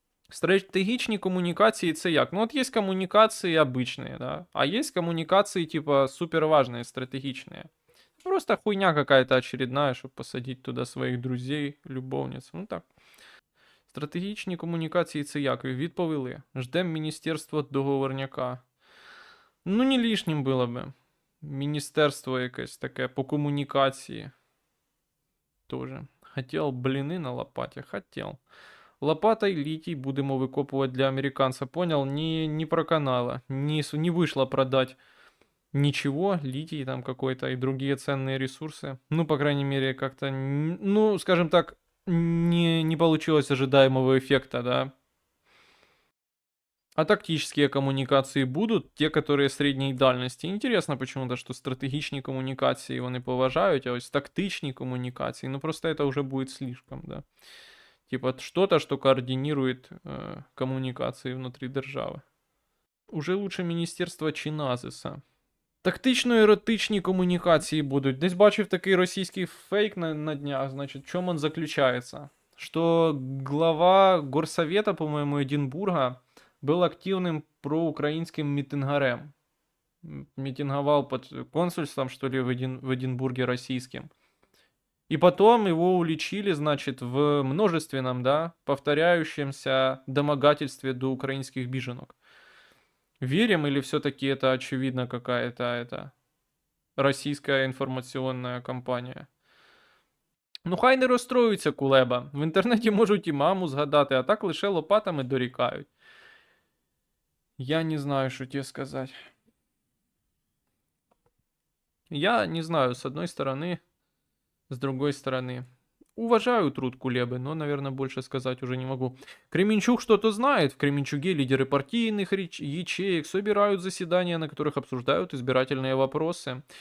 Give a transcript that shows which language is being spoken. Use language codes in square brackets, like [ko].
[uk] Стратегічні комунікації це як? Ну от є комунікації обычные, да, [ru] а есть коммуникации типа суперважные, стратегичные. Просто хуйня какая-то очередная, чтобы посадить туда своих друзей, любовниц. Ну так. [uk] Стратегічні комунікації це як? Відповіли. Ждем Міністерства договорняка. Ну, не лишнім було би. Міністерство якесь таке по комунікації. [ru] Тоже. Хотел блины на лопате? Хотел. Лопатой литий будемо выкопывать для американца. Понял? Не проканало. Не вышло продать ничего. Литий там какой-то и другие ценные ресурсы. Ну, по крайней мере, как-то... Ну, скажем так, не получилось ожидаемого эффекта, да. А тактические коммуникации будут, те, которые средней дальности. Интересно почему-то, что стратегичні коммуникации [uk] вони поважають, а ось тактичні [ru] коммуникации, ну просто это уже будет слишком, да. Типа что-то, что координирует коммуникации внутри держави. Уже лучше Міністерство Чиназиса. [uk] Тактично-еротичні комунікації будуть. Десь бачив такий російський фейк на днях, значить, в чому він заключається? [ru] Что глава горсовета, по-моему, Эдинбурга был активным проукраинским митингарем. Митинговал под консульством, что ли, в Эдинбурге российским. И потом его уличили, значит, в множественном, да, повторяющемся домогательстве до украинских беженок. Верим или все-таки это очевидно какая-то это российская информационная кампанія? [uk] Ну хай не розстроюється Кулеба. В інтернеті можуть і маму згадати, а так лише лопатами дорікають. [ru] Я не знаю, что тебе сказать. Я не знаю, с одной стороны, с другой стороны. Уважаю труд Кулебы, но, наверное, больше сказать уже не могу. Кременчуг что-то знает. В Кременчуге лидеры партийных ячеек собирают заседания, на которых обсуждают избирательные вопросы.